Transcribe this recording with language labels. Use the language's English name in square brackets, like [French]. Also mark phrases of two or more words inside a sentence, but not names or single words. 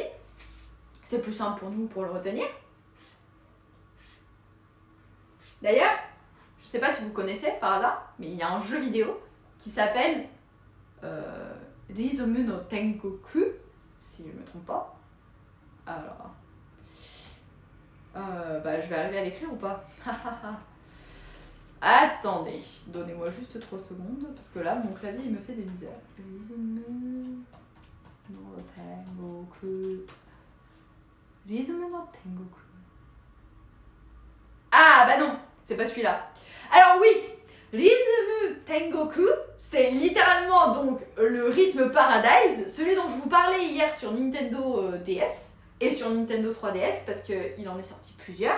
[French] C'est plus simple pour nous pour le retenir. D'ailleurs, je sais pas si vous connaissez par hasard, mais il y a un jeu vidéo qui s'appelle Rizomu no Tengoku, si je ne me trompe pas. Alors, je vais arriver à l'écrire ou pas? Attendez, donnez-moi juste 3 secondes, parce que là, mon clavier, il me fait des misères. Rizomu no Tengoku. Rizomu no Tengoku. Ah, bah non, c'est pas celui-là. Alors oui, Rizomu Tengoku, c'est littéralement donc le rythme Paradise, celui dont je vous parlais hier sur Nintendo DS et sur Nintendo 3DS, parce qu'il en est sorti plusieurs.